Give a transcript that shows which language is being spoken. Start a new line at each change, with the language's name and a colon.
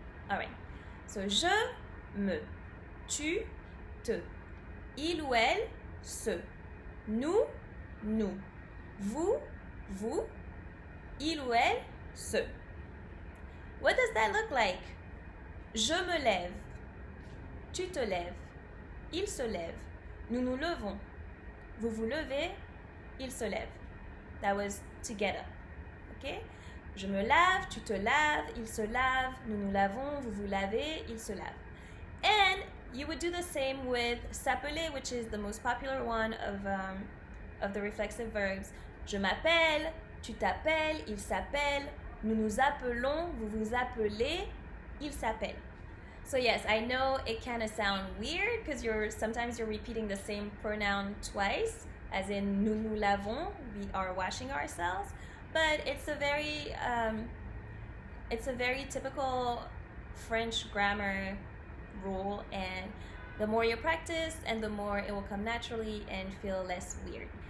English: All right, so
French: je, me, tu, te, il ou elle, se, nous, nous, vous, vous, il ou elle, se.
English: What does that look like?
French: Je me lève, tu te lèves, il se lève, nous nous levons, vous vous levez, il se lève.
English: That was to get up. Okay?
French: Je me lave, tu te laves, il se lave, nous nous lavons, vous vous lavez, il se lave.
English: And you would do the same with s'appeler, which is the most popular one of the reflexive verbs.
French: Je m'appelle, tu t'appelles, il s'appelle, nous nous appelons, vous vous appelez, il s'appelle.
English: So yes, I know it kind of sound weird because sometimes you're repeating the same pronoun twice, as in nous lavons, we are washing ourselves, but it's a very typical French grammar rule, and the more you practice and the more it will come naturally and feel less weird.